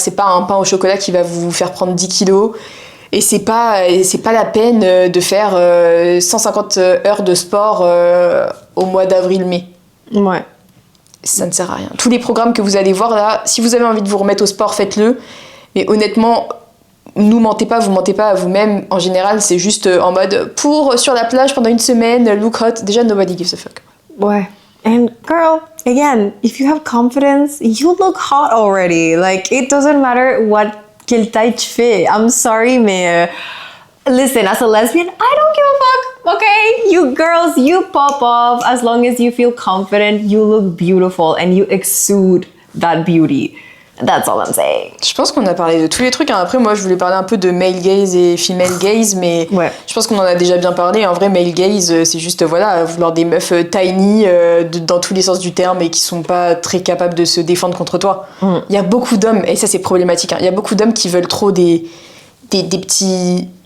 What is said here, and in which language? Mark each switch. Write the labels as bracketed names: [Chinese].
[French] C'est pas un pain au chocolat qui va vous faire prendre 10 kilos. Et c'est pas la peine de faire 150 heures de sport au mois d'avril-mai. Ouais. Ça ne sert à rien. Tous les programmes que vous allez voir là, si vous avez envie de vous remettre au sport, faites-le. Mais honnêtement, vous mentez pas à vous-même. En général, c'est juste en mode sur la plage pendant une semaine, [English] look hot. Déjà, nobody gives a fuck. [French] Ouais. [English] And girl, again, if you have confidence, you look hot already. Like, it doesn't matter [French] quelle taille tu fais. [English] I'm sorry, mais listen, as a lesbian, I don't give a fuck, okay? You girls, you pop off as long as you feel confident, you look beautiful and you exude that beauty. That's all I'm saying. [French] Je pense qu'on a parlé de tous les trucs. Après, moi, je voulais parler un peu de male gaze et female gaze, mais ouais. Je pense qu'on en a déjà bien parlé. En vrai, male gaze, c'est juste, vouloir des meufs tiny dans tous les sens du terme et qui sont pas très capables de se défendre contre toi. Il y a beaucoup d'hommes, et ça, c'est problématique, il y a beaucoup d'hommes qui veulent trop des petits...